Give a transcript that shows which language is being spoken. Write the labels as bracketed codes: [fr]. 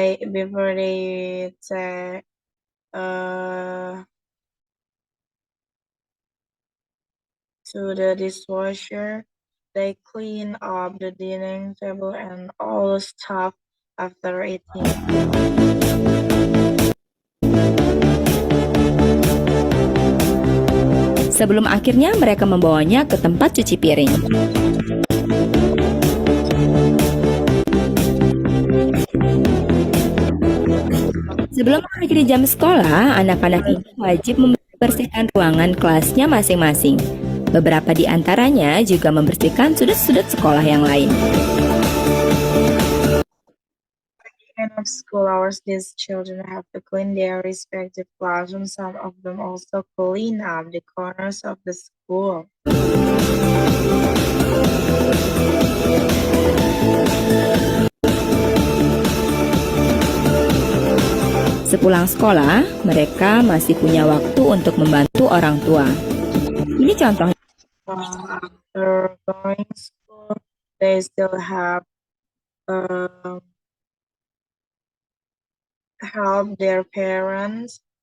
[en] Before they take to the dishwasher, they clean up the dining table and all the stuff after eating. [id] Sebelum akhirnya mereka membawanya ke tempat cuci piring. Sebelum mengakhiri jam sekolah, anak-anak ini wajib membersihkan ruangan kelasnya masing-masing. Beberapa di antaranya juga membersihkan sudut-sudut sekolah yang lain. [en] At the end of school hours, these children have to clean their respective classrooms. Some of them also clean up the corners of the school. [id] Sepulang sekolah, mereka masih punya waktu untuk membantu orang tua. Ini contohnya. [en] After going to school, they still have help their parents.